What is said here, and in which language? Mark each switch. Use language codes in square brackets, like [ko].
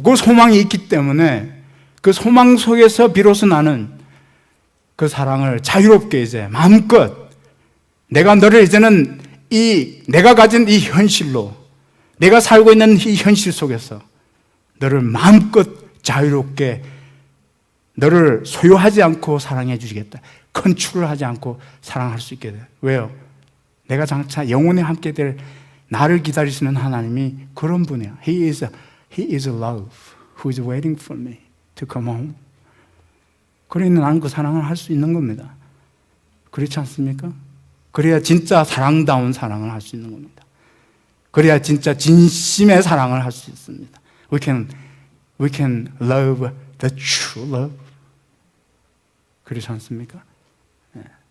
[ko] 그 소망이 있기 때문에 그 소망 속에서 비로소 나는 그 사랑을 자유롭게 이제 마음껏 내가 너를 이제는 내가 가진 이 현실로, 내가 살고 있는 이 현실 속에서 너를 마음껏 자유롭게 너를 소유하지 않고 사랑해 주시겠다. 컨트롤 하지 않고 사랑할 수 있게 돼. 왜요? 내가 장차 영원히 함께 될 나를 기다리시는 하나님이 그런 분이야. [en] He is love who is waiting for me to come home. [ko] 그러니 나는 그 사랑을 할 수 있는 겁니다. 그렇지 않습니까? 그래야 진짜 사랑다운 사랑을 할 수 있는 겁니다. 그래야 진짜 진심의 사랑을 할 수 있습니다. [en] We can love the true love. [ko] 그렇지 않습니까? 네.